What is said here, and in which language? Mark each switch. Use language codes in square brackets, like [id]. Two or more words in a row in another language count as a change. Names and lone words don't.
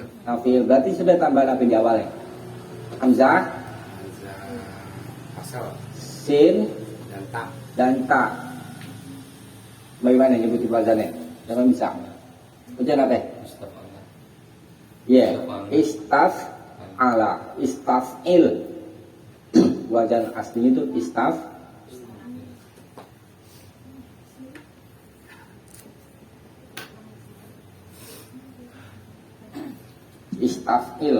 [id] fi'il. Berarti sudah tambahan apa di awalnya? Hamzah, Asal sin dan tak. dan ta. Bagaimana nyebut wazannya? Siapa bisa? Ujian apa? Ya, istaf ala, istafil. Wazan aslinya itu istaf. Istafil.